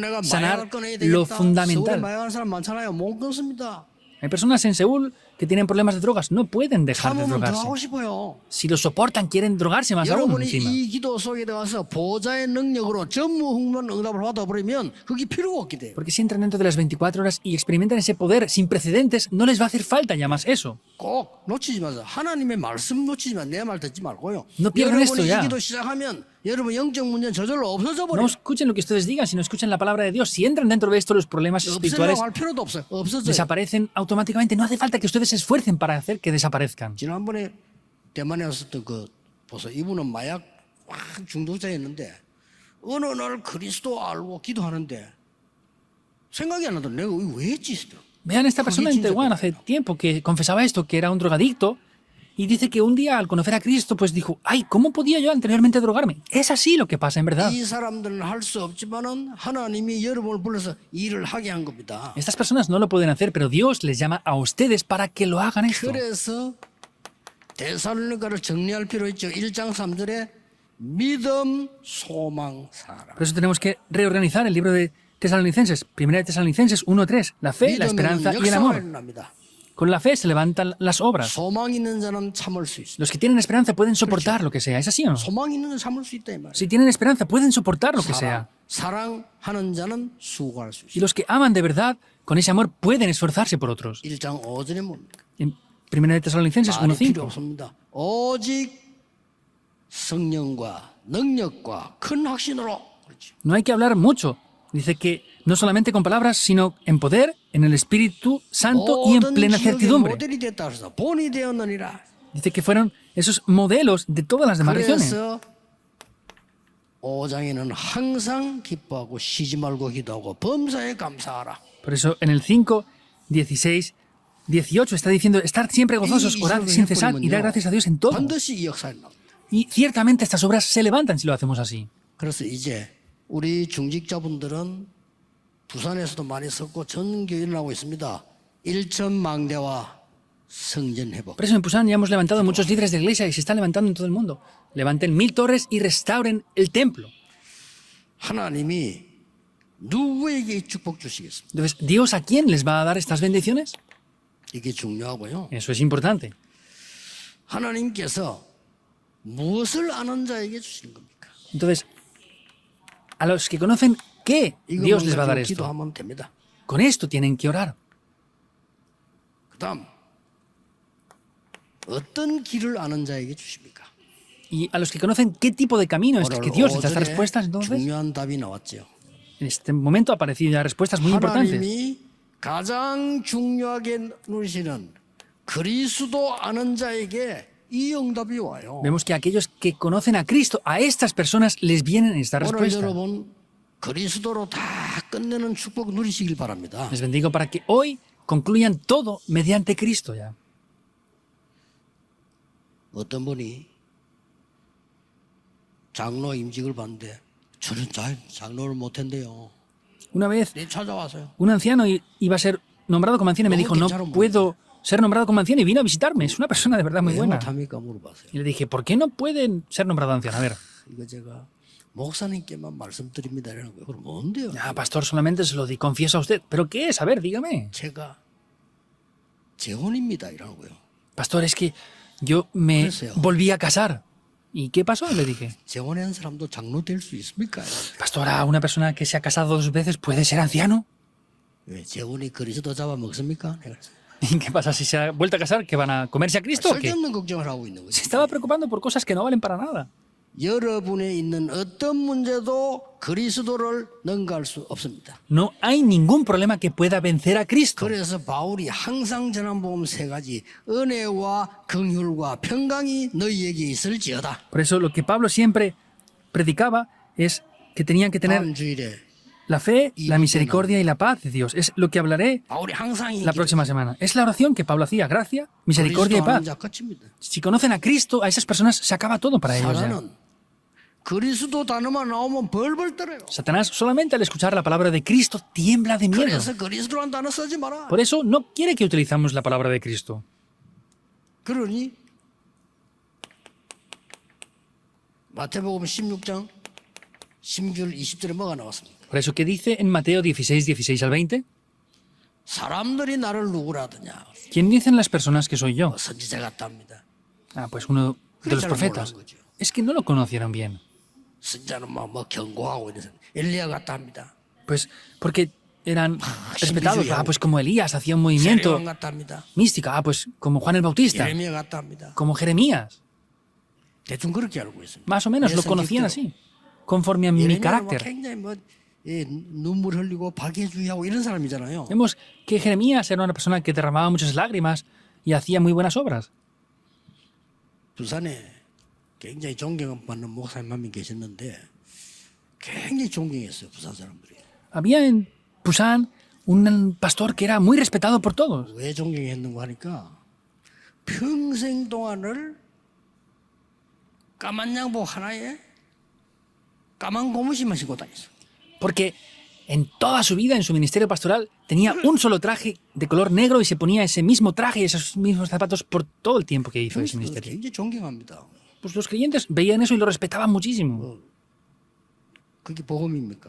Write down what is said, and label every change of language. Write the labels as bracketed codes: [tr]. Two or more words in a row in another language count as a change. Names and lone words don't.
[ko] 내가 [es] sanar [ko] 마약을 끊어야 [es] lo [ko] 되겠다. 서울에 [es] fundamental. [ko] 마약하는 사람 많잖아요. 못 끊습니다. [es] Hay personas en Seúl que tienen problemas de drogas. No pueden dejar de [ko] 참으면 더 [es] drogarse. [ko] 하고 싶어요. [es] Si lo soportan, quieren drogarse más aún [ko] 여러분이 [es] encima. [ko] 이 기도 속에 들어가서 보좌의 능력으로 전무후무한 응답을 받아버리면 그게 필요가 없게 돼요. [es] Porque si entran dentro de las 24 horas y experimentan ese poder sin precedentes, no les va a hacer falta ya más eso. [ko] 꼭 놓치지 마세요. 하나님의 말씀 놓치지 마. 내 말 듣지 말고요. [es] No pierdan esto [ko] 여러분이 [es] ya. [ko] 이 기도 시작하면 여러분 영적 문제는 저절로 없어져 [es] No [ko] 버려요. [es] escuchen lo que ustedes digan, sino escuchen la palabra de Dios. Si entran dentro de esto, los problemas espirituales [ko] 없애려고 할 필요도 없어요. 없어져요. [es] desaparecen automáticamente. No hace falta que ustedes se esfuercen para hacer que desaparezcan. [ko] 지난번에 대만에 왔었던 그 보세요. 이분은 마약 확 중독자였는데 어느 날 그리스도 알고 기도하는데 생각이 안 나더라고요. 내가 이거 왜 했지? [es] Vean esta persona en Taiwán hace tiempo que confesaba esto, que era un drogadicto, y dice que un día al conocer a Cristo, pues dijo, ay, ¿cómo podía yo anteriormente drogarme? Es así lo que pasa en verdad. [ko] 이 사람들은 할 수 없지만은 하나님이 여러분을 불러서 일을 하게 한 겁니다. [es] Estas personas no lo pueden hacer, pero Dios les llama a ustedes para que lo hagan esto. [ko] 그래서 데살로니가를 정리할 필요 있죠. 1장 3절에 믿음, 소망, 사랑. [es] Por eso tenemos que reorganizar el libro de Tesalonicenses, 1 de Tesalonicenses 1:3, la fe, la esperanza y el [ko] 역사가 [es] amor. [ko] 일어납니다. [es] Con la fe se levantan las obras. [ko] 소망 있는 자는 참을 수 있어. [es] Los que tienen esperanza pueden soportar lo que sea, ¿es así o no? [ko] 소망 있는 자는 참을 수 있다 이 말이에요. [es] Si tienen esperanza pueden soportar lo que sea. [ko] 사랑하는 자는 수고할 수 [es] Y [ko] 있어. [es] los que aman de verdad, con ese amor pueden esforzarse por otros. [ko] 1장 5절에 뭡니까? [es] En 1 de Tesalonicenses [ko] 말이 필요 [es] 1:5. [ko] 없습니다. 오직 성령과 능력과 큰 확신으로. 그렇죠. [es] No hay que hablar mucho. Dice que no solamente con palabras, sino en poder, en el Espíritu Santo y en [ko] 모든 [es] plena [ko] 지역의 [es] certidumbre. [ko] 모델이 됐다 그래서 본이 되었느니라. [es] Dice que fueron esos modelos de todas las demás regiones. [ko] 그래서 5장에는 항상 기뻐하고 쉬지 말고 기도하고 범사에 감사하라. [es] Por eso en el 5, 16, 18 está diciendo estar siempre gozosos, orad sin cesar y dar gracias a Dios en todo. [ko] 반드시 이 역사에 나옵니다. [es] Y ciertamente estas obras se levantan si lo hacemos así. [ko] 그래서 이제 우리 중직자분들은 부산에서도 많이 섰고 전 교회 일어나고 있습니다. 1천 망대와 성전 회복. [es] Por eso en Busan ya hemos levantado muchos líderes de iglesia y se están levantando en todo el mundo. Levanten 1000 torres y restauren el templo. [ko] 하나님이 누구에게 이 축복 주시겠습니까? [es] Entonces, ¿Dios a quién les va a dar estas bendiciones? [ko] 이게 중요하고요. [es] Eso es importante. [ko] 하나님께서 무엇을 아는 자에게 주시는 겁니까? [es] Entonces, a los que conocen, ¿qué Dios les va a dar [ko] 이것만 [es] esto? [ko] 기도하면 됩니다. [es] Con esto tienen que orar. [ko] 그다음 어떤 길을 아는 자에게 주십니까? [es] Y a los que conocen, ¿qué tipo de camino es [ko] 오늘 [es] que Dios les da estas [ko] 5절에 [es] respuestas? Entonces, [ko] 중요한 답이 나왔죠. [es] en este momento ha aparecido ya respuestas muy importantes. [ko] 하나님이 가장 중요하게 누리시는 그리스도 아는 자에게 이 응답이 와요. [es] Vemos que aquellos que conocen a Cristo, a estas personas les vienen estas [ko] 오늘 [es] respuestas. [ko] 여러분 그리스도로 다 끝내는 축복 누리시길 바랍니다. [es] Les bendigo para que hoy concluyan todo mediante Cristo ya. [ko] 어떤 분이 장로 임직을 받는데 저는 장로를 못했는데요. [es] Una vez [ko] 네 찾아와서요. [es] un anciano iba a ser nombrado como anciano y me dijo, no puedo ser nombrado como anciano, y vino a visitarme. Es una persona de verdad muy [ko] 왜 [es] buena. [ko] 못합니까? 물어봤어요. [es] Y le dije, ¿por qué no pueden ser nombrado anciano? A ver, [ko] 이거 제가 목사님께만 말씀드립니다. 이러는 거예요. 그럼 뭔데요? [es] ya, pastor, solamente se lo confieso a usted. ¿Pero qué es? A ver, dígame. [ko] 제가 재혼입니다. 이러는 거예요. [es] Pastor, es que yo me [ko] 그랬어요. [es] volví a casar. ¿Y qué pasó? Le dije. [ko] 재혼한 사람도 장로 될 수 있습니까? [es] Pastora, ¿una persona que se ha casado 2 veces puede ser anciano? [ko] 왜 재혼이 그리스도 잡아먹습니까? 내가 그랬어요. [es] ¿Y qué pasa si se ha vuelto a casar? ¿Que van a comerse a Cristo o qué? [ko] 쓸데없는 걱정을 하고 있는 [es] Se [ko] 거죠. [es] estaba preocupando por cosas que no valen para nada. [ko] 여러분에 있는 어떤 문제도 그리스도를 능가할 수 없습니다. [es] No hay ningún problema que pueda vencer a Cristo. [ko] 그래서 바울이 항상 전한 복음 3가지 은혜와 긍휼과 평강이 너희에게 있을지어다. [es] Por eso lo que Pablo siempre predicaba es que tenían que tener [ko] 다음 주일에 [es] la fe, la misericordia y la paz de Dios. Es lo que hablaré [ko] 바울이 항상 [es] la próxima semana. Es la oración que Pablo hacía. Gracia, misericordia y paz. [ko] 자 끝입니다. [es] Si conocen a Cristo, a esas personas se acaba todo para ellos ya. [ko] 사단은 그리스도 단어만 나오면 벌벌 떨어요. [es] Satanás solamente al escuchar la palabra de Cristo tiembla de miedo. [ko] 그래서 그리스도란 단어 쓰지 마라. [es] Por eso no quiere que utilizamos la palabra de Cristo. [ko] 그러니 마태복음 16장 16절 20절에 뭐가 나왔습니까? [es] Por eso, ¿qué dice en Mateo 16, 16 al 20? [ko] 사람들이 나를 누구라 하더냐? [es] ¿Quién dicen las personas que soy yo? [ko] 선지자 같답니다. [es] Ah, pues uno de los profetas. Es que no lo conocieron bien. [ko] 선지자는 뭐 경고하고 이래서 엘리야 같답니다. [es] Pues porque eran respetados. Ah, pues como Elías hacía un movimiento [ko] 세례요한 같답니다. [es] místico. Ah, pues como Juan el Bautista, [ko] 예레미야 같답니다. [es] como Jeremías. [ko] 대충 그렇게 알고 있습니다. [es] Más o menos [ko] 내 [es] lo conocían [ko] 성격대로. [es] así, conforme a mi [ko] 예레미야는 뭐 [es] carácter. [ko] 굉장히 뭐 눈물 흘리고 박해주의하고 이런 사람이잖아요. [es] Vemos que Jeremías era una persona que derramaba muchas lágrimas y hacía muy buenas obras. [ko] 부산에 굉장히 존경받는 목사님 한 명 계셨는데 굉장히 존경했어요. 부산 사람들이. [es] Había en Pusan un pastor que era muy respetado por todos. [ko] 왜 존경했는가 하니까 평생 동안을 까만 양복 하나에 까만 고무신만 신고 다녔어. [es] Porque en toda su vida, en su ministerio pastoral, tenía un solo traje de color negro y se ponía ese mismo traje y esos mismos zapatos por todo el tiempo que hizo ese ministerio. [ko] 굉장히 존경합니다. [es] Pues los creyentes veían eso y lo respetaban muchísimo. [ko] 그게 복음입니까?